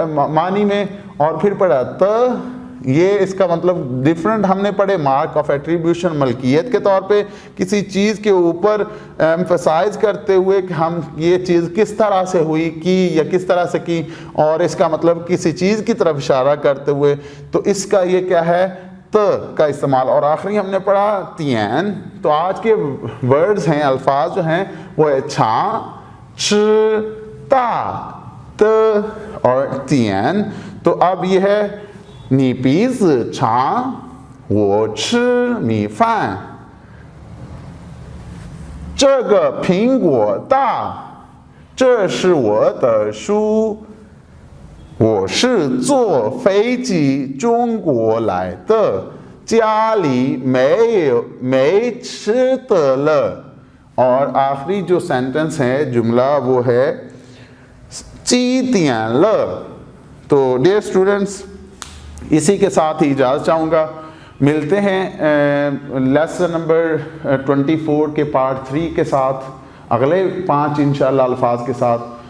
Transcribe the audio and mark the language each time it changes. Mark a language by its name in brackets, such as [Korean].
[Hindi] मानी में, और फिर पढ़ा त, ये इसका मतलब डिफरेंट हमने पढ़े, मार्क ऑफ एट्रीब्यूशन, मलकियत के तौर पे किसी चीज़ के ऊपर एम्फसाइज करते हुए कि हम ये चीज़ किस तरह से हुई की या किस तरह से की, और इसका मतलब किसी चीज़ की तरफ इशारा करते हुए। तो इसका ये क्या है, त का इस्तेमाल, और आखिरी हमने पढ़ा तियन। तो आज के वर्ड्स हैं, अल्फाज जो हैं वो है छा, च, ता, त और तियन। तो अब ये है नी पीज छा वो च मी फान, [Chinese] 这个苹果大，这是我的书，我是坐飞机中国来的，家里没吃的了। [Hindi] और आखिरी जो सेंटेंस है, जुमला, वो है [Chinese] 几点了। [Hindi] तो डियर स्टूडेंट्स, इसी के साथ ही इजाज़त चाहूँगा। मिलते हैं लेसन नंबर 24 के पार्ट 3 के साथ, अगले 5 इंशाल्लाह अल्फाज के साथ।